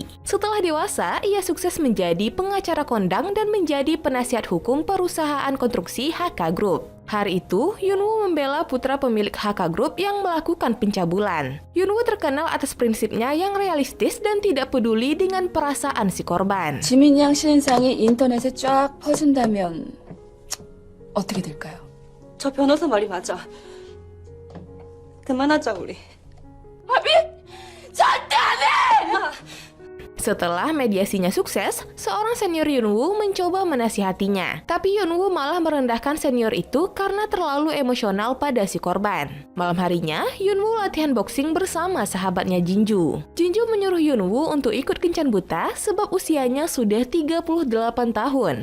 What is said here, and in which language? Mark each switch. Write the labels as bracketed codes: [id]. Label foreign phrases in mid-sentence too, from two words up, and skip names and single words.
[id] Setelah dewasa, ia sukses menjadi pengacara kondang dan menjadi penasihat hukum perusahaan konstruksi HK Group. Hari itu, Yunwoo membela putra pemilik HK Group yang melakukan pencabulan. Yunwoo terkenal atas prinsipnya yang realistis dan tidak peduli dengan perasaan si korban. [ko] 지민양 신상이 인터넷에 쫙 퍼진다면 어떻게 될까요? 저 변호사 말이 맞아. 그만하자 우리. 절대 안 해! 엄마. [id] Setelah mediasinya sukses, seorang senior Yunwoo mencoba menasihatinya. Tapi Yunwoo malah merendahkan senior itu karena terlalu emosional pada si korban. Malam harinya, Yunwoo latihan boxing bersama sahabatnya Jinju. Jinju menyuruh Yunwoo untuk ikut kencan buta sebab usianya sudah 38 tahun.